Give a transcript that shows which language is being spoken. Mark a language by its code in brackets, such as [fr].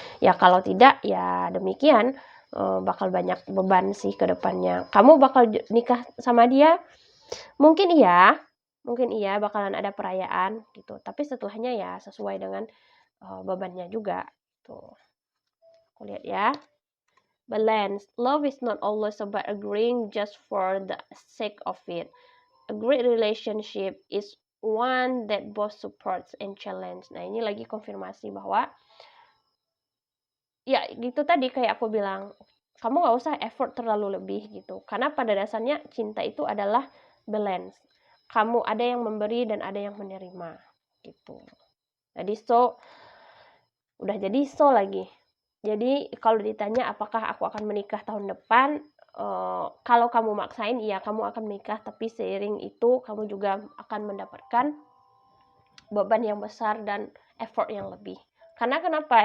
[id] Ya kalau tidak ya demikian, bakal banyak beban sih ke depannya. Kamu bakal nikah sama dia, mungkin iya bakalan ada perayaan gitu. Tapi setelahnya ya sesuai dengan bebannya juga. Tuh. Aku lihat ya. Balance. [en] Love is not always about agreeing just for the sake of it. A great relationship is one that both supports and challenge. [id] Nah, ini lagi konfirmasi bahwa ya gitu tadi kayak aku bilang, kamu gak usah effort terlalu lebih gitu. Karena pada dasarnya cinta itu adalah balance. Kamu ada yang memberi dan ada yang menerima gitu. Jadi udah jadi lagi. Jadi kalau ditanya apakah aku akan menikah tahun depan, kalau kamu maksain, iya kamu akan menikah, tapi seiring itu kamu juga akan mendapatkan beban yang besar dan effort yang lebih. Karena kenapa?